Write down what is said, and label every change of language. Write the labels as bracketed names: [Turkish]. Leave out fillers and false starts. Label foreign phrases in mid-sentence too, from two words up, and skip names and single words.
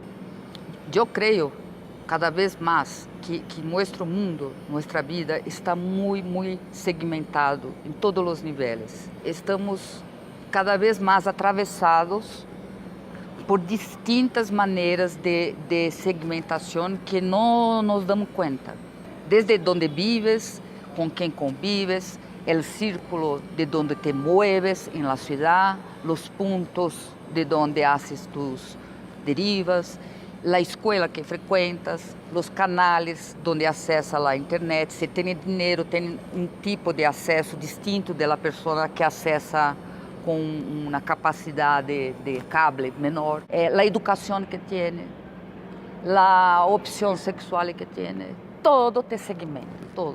[Portuguese] Eu creio cada vez mais que nosso mundo, nossa vida está muito segmentado em todos os níveis. Estamos cada vez mais atravessados por distintas maneiras de segmentação que não nos damos conta. Desde onde vives, com quem convives, o círculo de onde [Spanish] te mueves [Portuguese] em [Spanish] la ciudad, [Portuguese] os pontos de onde [Spanish] haces tus derivas, [Portuguese] a escola que frequentas, os canais onde acessa a internet. Se tem dinheiro, tem um tipo de acesso distinto da pessoa que acessa com uma capacidade de cable menor. A educação que tem, a opção sexual que tem, [Spanish] todo te segmenta, todo.